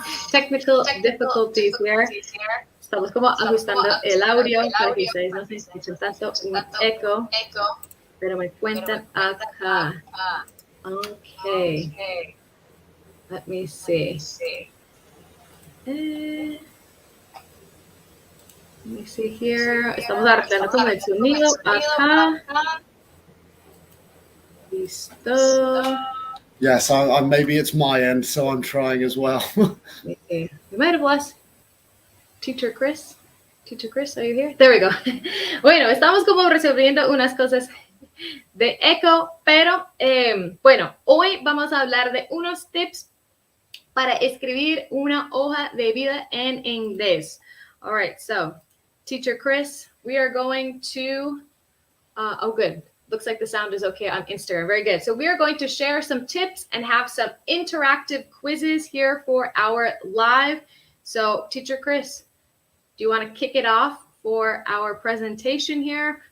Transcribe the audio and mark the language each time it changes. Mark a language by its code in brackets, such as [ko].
[en] Technical difficulties here. [es] Estamos como ajustando el audio para que ustedes no se escuchen tanto un eco. Pero me cuentan acá. [en] Okay. Let me see. Let me see here. [es] Estamos arreglando como el sonido acá. Listo. [en] Yes, maybe it's my end, so I'm trying as well. We might have lost Teacher Chris. Teacher Chris, are you here? There we go. [es] Bueno, estamos como resolviendo unas cosas de eco, pero bueno, hoy vamos a hablar de unos tips para escribir una hoja de vida en inglés. [en] All right, so Teacher Chris, we are going to, oh good, looks like the sound is okay on Instagram, very good. So we are going to share some tips and have some interactive quizzes here for our live. So Teacher Chris, do you want to kick it off for our presentation here?